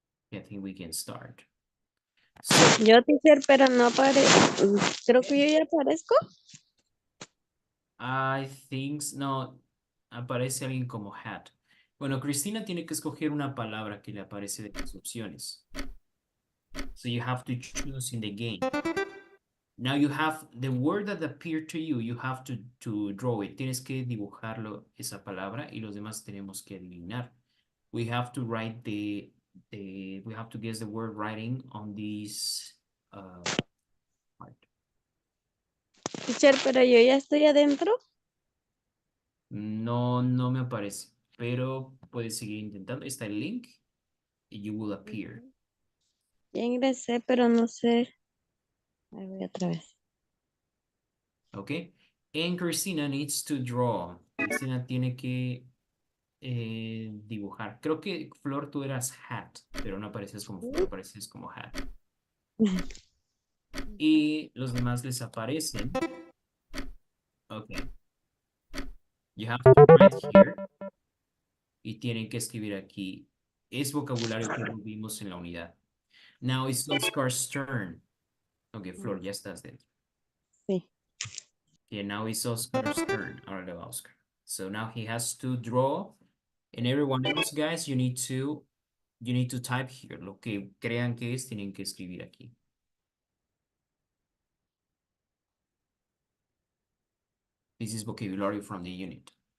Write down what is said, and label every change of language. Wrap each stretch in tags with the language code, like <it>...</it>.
<en>I think we can start. So,</en> <es>Yo, teacher, pero no aparezco. Creo que yo ya aparezco.</es> <en>I think,</en> <es>no, aparece alguien como hat. Bueno, Cristina tiene que escoger una palabra que le aparece de las opciones.</es> <en>So you have to choose in the game. Now you have the word that appeared to you, you have to draw it.</en> <es>Tienes que dibujarlo, esa palabra, y los demás tenemos que adivinar.</es> <en>We have to write we have to guess the word writing on this part.</en> <es>Teacher, pero yo ya estoy adentro. No me aparece, pero puedes seguir intentando. Está el link y</es> <en>you will appear.</en> <es>Ya ingresé, pero no sé. Ahí voy otra vez.</es> <en>Okay, and Cristina needs to draw.</en> <es>Cristina tiene que dibujar. Creo que Flor tú eras hat, pero no apareces como Flor, apareces como hat. Y los demás les aparecen. Okay.</es> <en>You have to write here.</en> <es>Y tienen que escribir aquí. Es vocabulario que vimos en la unidad.</es> <en>Now it's Oscar's turn. Okay, Flor,</en> <es>ya estás dentro. Sí.</es> <en>Okay, now it's Oscar's turn.</en> <es>Ahora le va a Oscar.</es> <en>So now he has to draw. And everyone else, guys, you need to type here.</en> <es>Lo que crean que es, tienen que escribir aquí.</es> <en>This is vocabulary from the unit.</en>